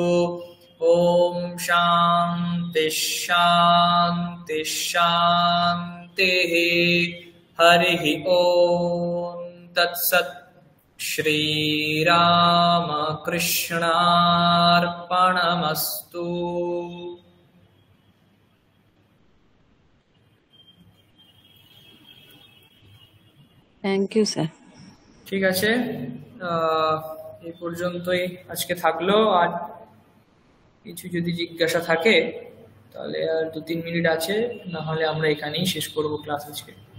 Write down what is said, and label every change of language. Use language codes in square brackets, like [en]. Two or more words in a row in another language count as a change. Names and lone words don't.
[sa] ॐ शान्ति शान्ति शान्तिः। हरिः ॐ तत्सत्। श्रीरामकृष्णार्पणमस्तु। [en] thank you sir. [bn] ঠিক আছে, এই পর্যন্তই আজকে থাকলো। আর কিছু যদি জিজ্ঞাসা থাকে তাহলে আর 2-3 মিনিট আছে, না হলে আমরা এখানেই শেষ করব ক্লাস আজকে।